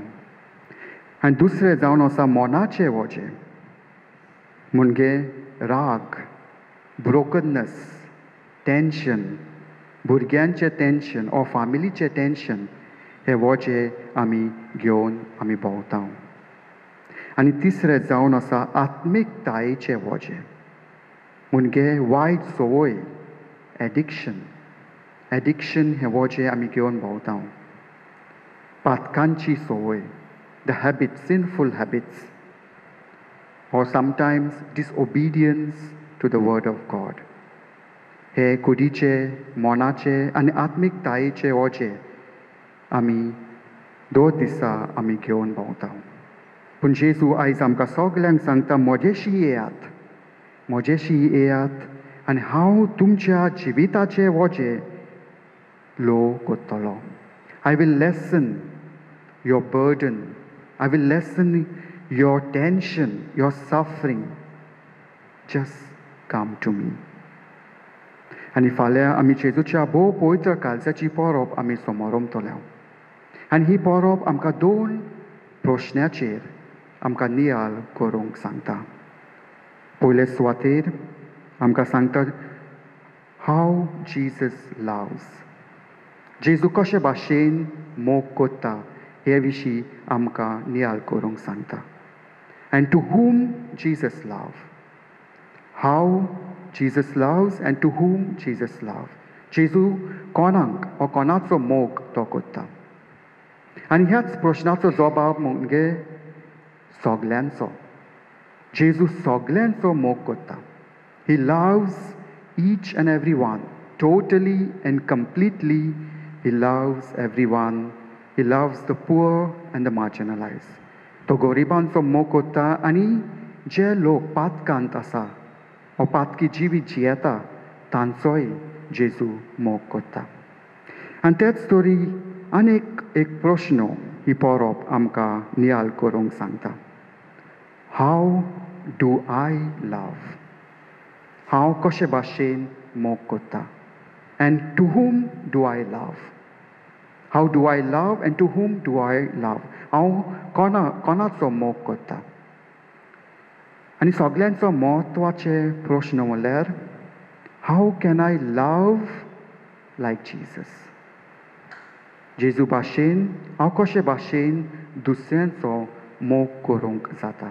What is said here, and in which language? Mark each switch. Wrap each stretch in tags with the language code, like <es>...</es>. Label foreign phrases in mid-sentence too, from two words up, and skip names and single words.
<kok>आनी दुसरें जावन आसा मोनाचें वोजें म्हणजे राग, ब्रोकननेस, टेन्शन, भुरग्यांचें टेन्शन ओ फॅमिलीचें टेन्शन हें वोजें आमी घेवन आमी भोंवता. आनी तिसरें जावन आसा आत्मीकतायेचें वोजें म्हणजे वायट संवय, एडिक्शन हें वोजें आमी घेवन भोंवता. पातकांची संवय,</kok> <en>the habits, sinful habits, or sometimes disobedience to the word of God.</en> <kok>हे कुडीचे, मोनाचे आनी आत्मीकतायेचे वोजें आमी 2 दिसा आमी घेवन भोंवता. पूण जेजू आयज आमकां सगल्यांक सांगता म्हजेशी येयात आनी हांव तुमच्या जिविताचें वोजें लो कोत्तलो.</kok> <en>I will lessen your burden. I will lessen your tension, your suffering. Just come to me.</en> <kok>आनी फाल्यां आमी जेजूच्या भोव पवित्र काळजाची परब आमी समोरमतल्या. आनी ही परब आमकां 2 प्रश्नाचेर आमकां नियाळ करूंक सांगता. पयले सुवातेर आमकां सांगता</kok> <en>how Jesus loves.</en> <kok>जेजू कशे भाशेन मोग कोत्ता हे विशीं आमकां नियाळ करूंक सांगता.</kok> <en>and to whom Jesus loved. How Jesus loves and to whom Jesus loves.</en> <kok>जेजू कोणाक वा कोणाचो मोग तो कोत्ता. आनी ह्याच प्रश्नाचो जबाब म्हणजे सगल्यांचो. जेजू सगल्यांचो मोग कोत्ता.</kok> <en>He loves each and every one, totally and completely. He loves everyone. He loves the poor and the marginalized.</en> <kok>तो गरिबांचो मोग कोत्ता आनी जे लोक पातकांत आसा वा पातकी जिवीत जियेता तांचोय जेजू मोग कोत्ता. आनी तेच तरी आनीक एक प्रश्न ही परोप आमकां नियाळ करूंक सांगता.</kok> <en>How do I love?</en> <kok>हांव कशे भाशेन मोग कोत्ता?</kok> <en>And to whom do I love? How do I love and to whom do I love?</en> <kok>हांव कोणाचो मोग कोत्ता? आनी सगल्यांचो म्हत्वाचे प्रश्न म्हणल्यार</kok> <en>how can I love like Jesus?</en> <kok>जेजू भाशेन हांव कशे भाशेन दुसऱ्यांचो मोग करूंक जाता?</kok>